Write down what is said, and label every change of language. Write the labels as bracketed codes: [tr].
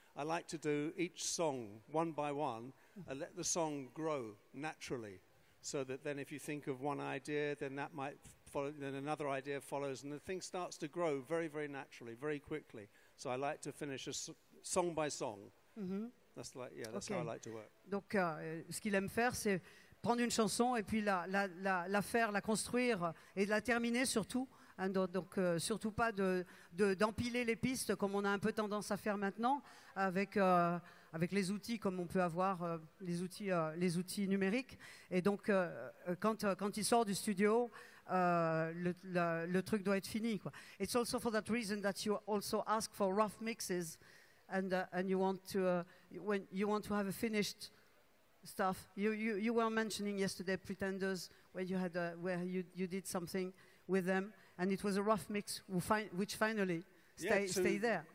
[en] I like to do each song one by one and let the song grow naturally, so that then if you think of one idea, then that might follow, then another idea follows, and the thing starts to grow very, very naturally, very quickly. So I like to finish song by song. Mm-hmm. That's how I like to work. [fr] Donc, ce qu'il aime faire, c'est prendre une chanson et puis la faire, la construire et la terminer surtout. Hein, donc, surtout pas d'empiler les pistes comme on a un peu tendance à faire maintenant avec les outils comme on peut avoir les outils numériques. Et donc, quand il sort du studio, le truc doit être fini, quoi. [en] It's also for that reason that you also ask for rough mixes, and you want to when you want to have a finished stuff. You were mentioning yesterday Pretenders, where you did something with them, and it was a rough mix which finally stayed there.